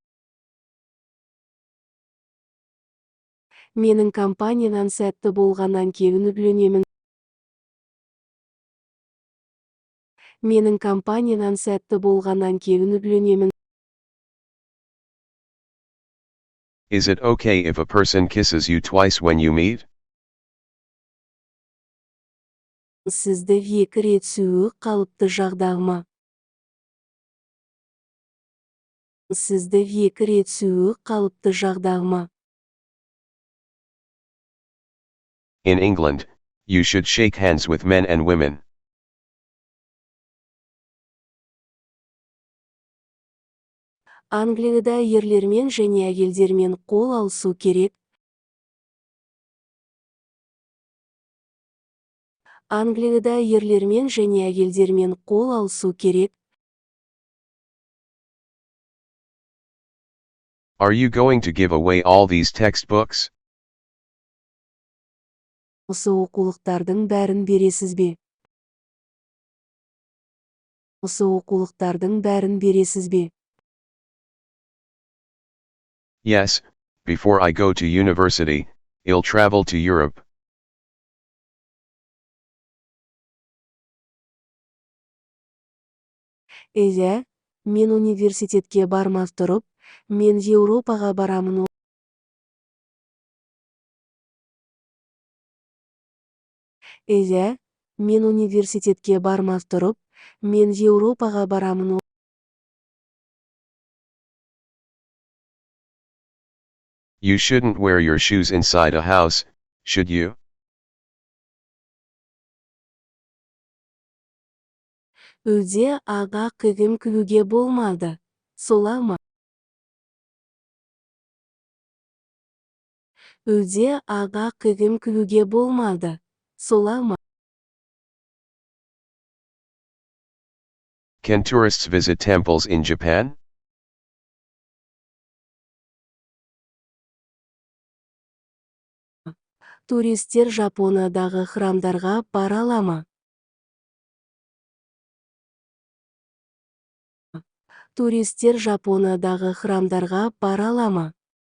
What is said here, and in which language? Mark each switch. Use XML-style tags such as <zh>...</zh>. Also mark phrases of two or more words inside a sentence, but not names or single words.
<kk>Менің компаниям сәтті болғаннан кейін үйленемін. Менің компаниям сәтті болғаннан кейін үйленемін.</kk> <en>Is it okay if a person kisses you twice when you meet?</en> <kk>Сізді 2 рет сүюі қалыпты жағдай ма? Сізді 2 рет сүюі қалыпты жағдай ма?</kk> <en>In England, you should shake hands with men and women.</en> <kk>Англияда ерлермен және әйелдермен қол алысу керек. Англияда ерлермен және әйелдермен қол алысу керек.</kk> <en>Are you going to give away all these textbooks?</en> <kk>Осы оқулықтардың бәрін бересіз бе? Осы оқулықтардың бәрін бересіз бе?</kk> <en>Yes, before I go to university, I'll travel to Europe.</en> <kk>Иә, мен университетке бармай тұрып, мен Еуропаға барамын. Иә, мен университетке бармай тұрып, мен Еуропаға барамын.</kk> <en>You shouldn't wear your shoes inside a house, should you?</en> <kk>Үйде аға кігім кігуге болмады, солай ма? Үйде аға кігім кігуге болмады, солай ма?</kk> <en>Can tourists visit temples in Japan?</en> <kk>Туристер Жапониядағы храмдарға бара ала ма? Туристер Жапониядағы храмдарға бара ала ма?</kk>